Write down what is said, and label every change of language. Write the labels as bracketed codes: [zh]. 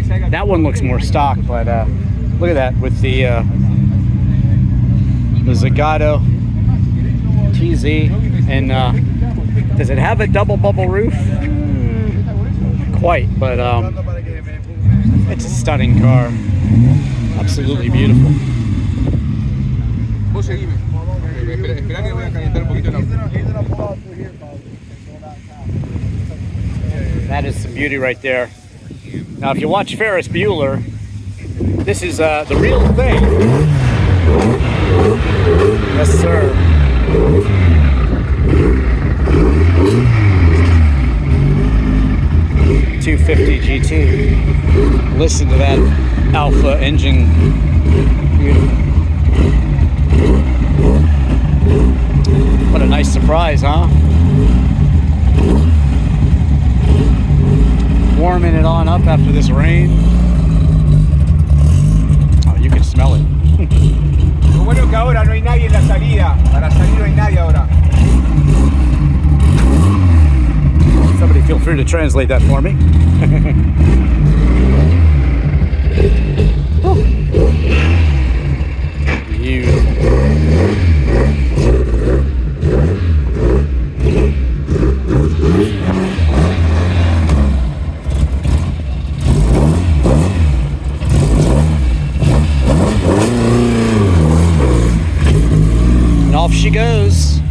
[en] That one looks more stock, but look at that with the Zagato TZ. And does it have a double bubble roof? Quite, but it's a stunning car. Absolutely beautiful. [es] vos seguime. Espera que voy a calentar un poquito el auto. [en] That is some beauty right there. Now, if you watch Ferris Bueller, this is the real thing. Yes, sir. .250 GT. Listen to that alpha engine. Beautiful. What a nice surprise, huh? Warming it on up after this rain. Oh, you can smell it. [es] Lo bueno que ahora no hay nadie en la salida. Para salir no hay nadie ahora. [en] Somebody feel free to translate that for me. Beautiful. And off she goes.